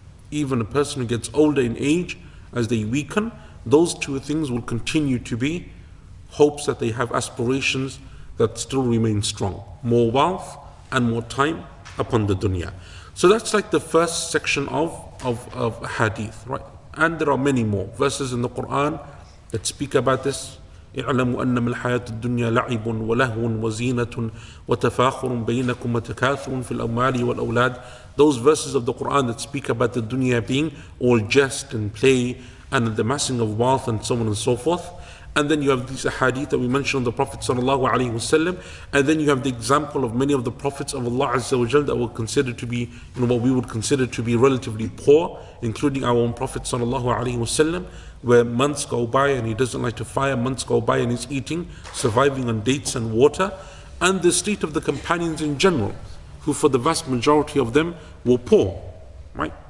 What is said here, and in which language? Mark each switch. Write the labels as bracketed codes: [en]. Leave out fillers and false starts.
[en] Even a person who gets older in age, as they weaken, those two things will continue to be hopes that they have, aspirations that still remain strong. More wealth and more time upon the dunya. So that's like the first section of hadith, right? And there are many more verses in the Quran that speak about this. [ar] اعلموا أنما الحياة الدنيا لعب ولهو وزينة وتفاخر بينكم وتكاثر في الأموال والأولاد. [en] Those verses of the Quran that speak about the dunya being all jest and play and the amassing of wealth and so on and so forth. And then you have these hadith that we mentioned of the Prophet sallallahu alaihi wasallam, and then you have the example of many of the prophets of Allah Azza wa Jal that were considered to be, what we would consider to be relatively poor, including our own Prophet sallallahu alaihi wasallam, where months go by and he doesn't light a fire, months go by and he's eating, surviving on dates and water, and the state of the companions in general, who for the vast majority of them were poor, right?